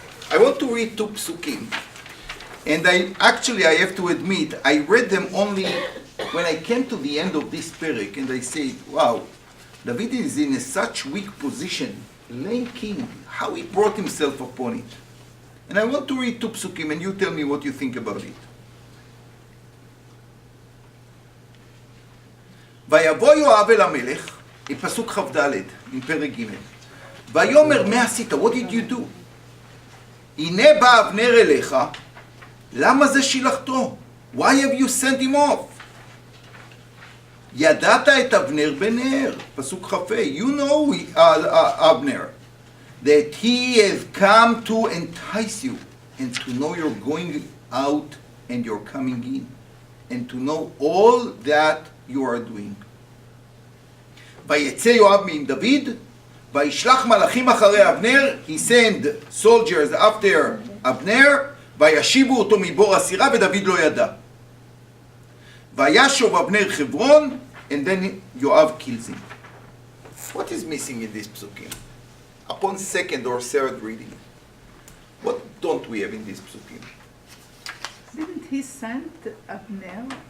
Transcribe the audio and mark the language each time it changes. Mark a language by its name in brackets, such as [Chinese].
[English] I want to read two psukim. And I have to admit, I read them only when I came to the end of this Perek, and I said, wow, David is in such weak position, lame king, how he brought himself upon it. And I want to read two psukim, and you tell me what you think about it. [Hebrew] ויבוא יואב אל המלך, פסוק כ"ד, עם פרק ג' ויאמר מה עשית? [English] What did you do? [Hebrew] הנה בא אבנר אליך, למה זה שילחתו? [English] Why have you sent him off? [Hebrew] ידעת את אבנר בן נר, פסוק כ"ה, [English] you know Abner, that he has come to entice you and to know you're going out and you're coming in and to know all that you are doing. [Hebrew] ויצא יואב מעם דוד, וישלח מלאכים אחרי אבנר, [English] he sent soldiers after [Hebrew] אבנר, וישיבו אותו מבור הסירה ודוד לא ידע. וישוב אבנר חברון, [English] and then יואב kills him. What is missing in this psukim? Upon second or third reading, what don't we have in this psukim? Didn't he send Abner?